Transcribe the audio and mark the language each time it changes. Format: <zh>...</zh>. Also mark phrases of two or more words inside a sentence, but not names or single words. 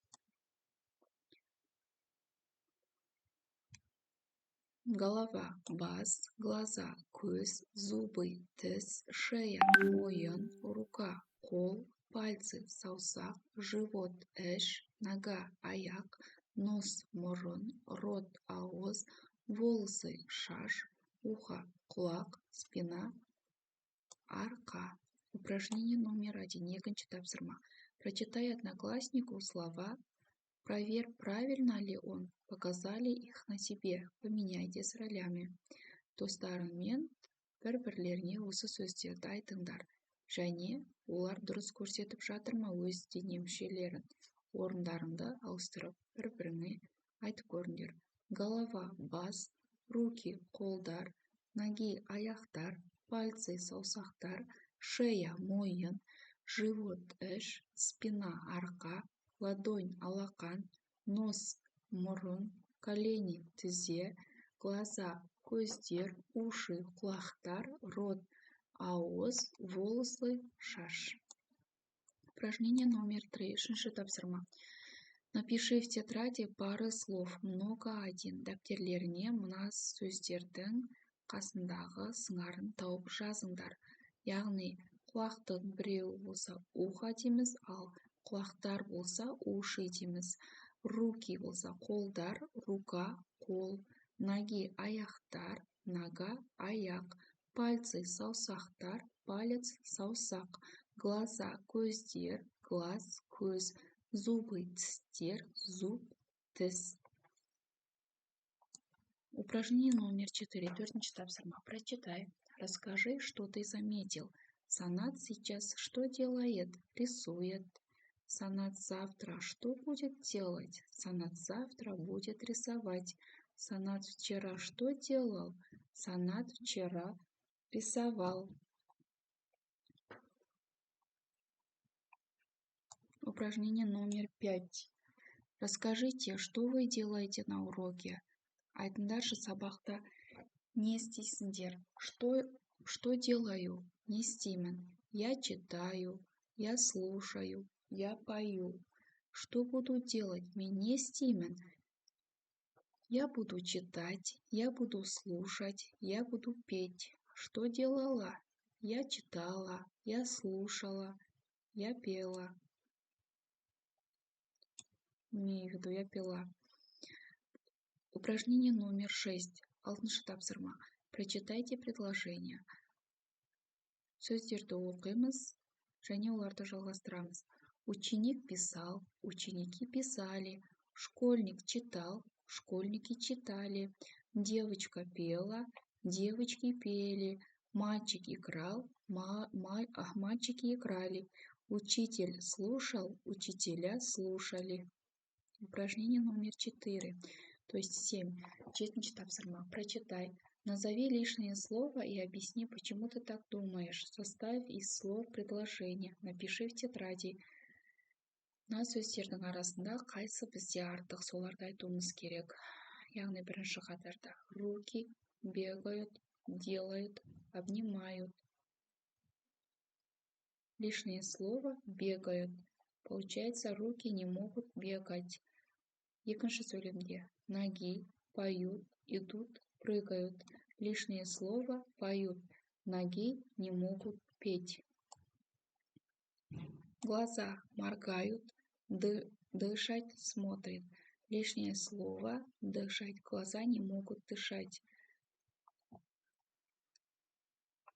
<ru>Голова, бас, глаза, көз, зубы, тіс, шея, мойын, рука, қол, пальцы, саусақ, живот, іш, нога, аяқ, нос, мұрын, рот, ауыз, волосы, шаш, ухо, құлақ, спина, арқа. Упражнение номер 1.</ru> <kk>Екінші тапсырма.</kk> <ru>Прочитай однокласснику слова. Проверь, правильно ли он. Показали их на себе. Поменяйтесь ролями.</ru> <kk>Достарыңмен бір-бірлеріне осы сөздерді айтыңдар. Және олар дұрыс көрсетіп жатыр ма өз дене мүшелерін. Орындарыңды ауыстырып бір-біріңе айтып көріңдер.</kk> <ru>Голова, бас, руки, қолдар, ноги, аяқтар, пальцы, саусақтар, шея, мойын, живот, іш, спина, арқа, ладонь, алақан, нос, мұрын, колени, тізе, глаза, көздер, уши, құлақтар, рот, ауыз, волосы, шаш. Упражнение номер 3.</ru> <kk>Үшінші тапсырма.</kk> <ru>Напиши в тетради пары слов, много один.</ru> <kk>Дәптерлеріне мына сөздердің қасындағы сыңарын тауып жазыңдар. Яғни құлақтың біреуі болса ухо дейміз, ал құлақтар болса уши дейміз. Руки болса қолдар, рука, қол, ноги, аяқтар, нога, аяқ, пальцы, саусақтар, палец, саусақ, глаза, көздер, глаз, көз, зубы, тістер, зуб, тіс.</kk> <ru>Упражнение номер 4.</ru> <kk>Төртінші тапсырма.</kk> <ru>Прочитай. Расскажи, что ты заметил. Санат сейчас что делает? Рисует. Санат завтра что будет делать? Санат завтра будет рисовать. Санат вчера что делал? Санат вчера рисовал. Упражнение номер 5. Расскажите, что вы делаете на уроке?</ru> <kk>Айтыңдаршы сабақта не істейсіңдер?</kk> <ru>Что делаю?</ru> <kk>Не істеймін.</kk> <ru>Я читаю, я слушаю, я пою. Что буду делать?</ru> <kk>Мен не істеймін.</kk> <ru>Я буду читать, я буду слушать, я буду петь. Что делала? Я читала, я слушала, я пела. Имею в виду, я пела. Упражнение номер 6.</ru> <kk>Алтыншы тапсырма.</kk> <ru>Прочитайте предложение.</ru> <kk>Сөздерді оқимыз және оларды жалғастырамыз.</kk> <ru>Ученик писал, ученики писали, школьник читал, школьники читали, девочка пела, девочки пели, мальчик играл, мальчики играли, учитель слушал, учителя слушали. Упражнение номер 4, то есть 7.</ru> <kk>Жетінші тапсырма.</kk> <ru>Прочитай. Назови лишнее слово и объясни, почему ты так думаешь. Составь из слов предложение. Напиши в тетради.</ru> <kk>Мына сөздердің арасында қайсы бізде артық, соларды айтуымыз керек. Яғни бірінші қатарда.</kk> <ru>Руки бегают, делают, обнимают. Лишнее слово бегают. Получается, руки не могут бегать.</ru> <kk>Екінші сөйлемде.</kk> <ru>Ноги поют, идут, прыгают. Лишнее слово поют. Ноги не могут петь. Глаза моргают, дышать смотрят. Лишнее слово дышать. Глаза не могут дышать.</ru>